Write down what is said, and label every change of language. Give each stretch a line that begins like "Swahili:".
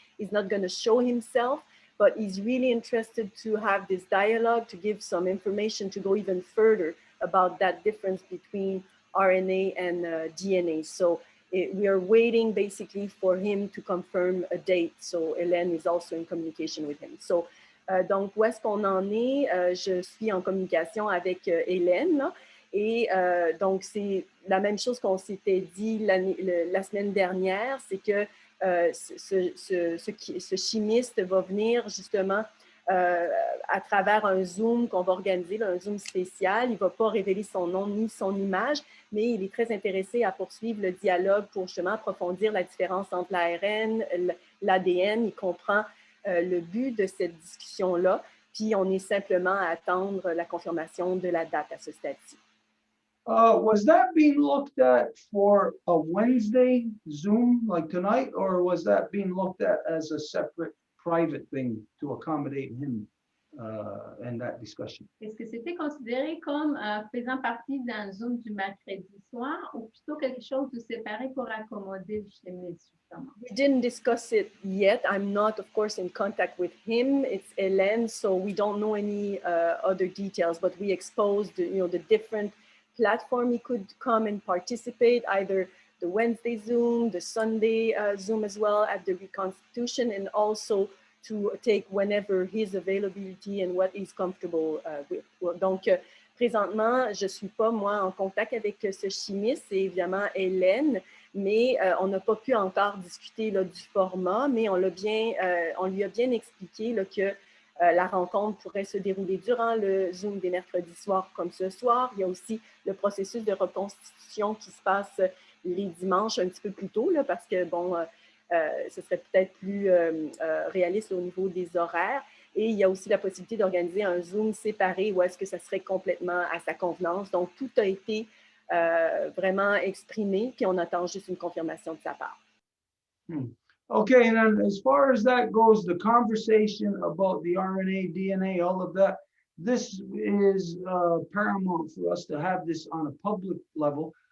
English: He's not going to show himself, but he's really interested to have this dialogue, to give some information, to go even further about that difference between RNA and DNA. So we are waiting basically for him to confirm a date. So Hélène is also in communication with him.
French: So donc, où est-ce qu'on en est? Je suis en communication avec Hélène, là, et donc c'est la même chose qu'on s'était dit la semaine dernière, c'est que ce chimiste va venir justement à travers un Zoom qu'on va organiser, un Zoom spécial. Il ne va pas révéler son nom ni son image, mais il est très intéressé à poursuivre le dialogue pour justement approfondir la différence entre l'ARN, l'ADN. Il comprend le but de cette discussion-là, puis on est simplement à attendre la confirmation de la date à ce stade-ci.
English: Was that being looked at for a Wednesday Zoom like tonight, or was that being looked at as a separate private thing to accommodate him in that discussion?
French: Est-ce que c'était considéré comme faisant partie d'un Zoom du mercredi soir ou plutôt quelque chose de séparé pour accommoder le chimiste, justement?
English: We didn't discuss it yet. I'm not, of course, in contact with him. It's Hélène, so we don't know any other details, but we exposed, the different platform he could come and participate, either the Wednesday Zoom, the Sunday Zoom as well at the reconstitution, and also to take whenever his availability and what he's comfortable with.
French: Donc, présentement, je ne suis pas, moi, en contact avec ce chimiste, c'est évidemment Hélène, mais on n'a pas pu encore discuter là, du format, mais on lui a bien expliqué là, que la rencontre pourrait se dérouler durant le Zoom des mercredis soirs comme ce soir. Il y a aussi le processus de reconstitution qui se passe les dimanches un petit peu plus tôt, là, parce que, bon, ce serait peut-être plus réaliste au niveau des horaires. Et il y a aussi la possibilité d'organiser un Zoom séparé où est-ce que ça serait complètement à sa convenance. Donc, tout a été vraiment exprimé, puis on attend juste une confirmation de sa part.
English: Okay, and then as far as that goes, the conversation about the RNA, DNA, all of that, this is paramount for us to have this on a public level.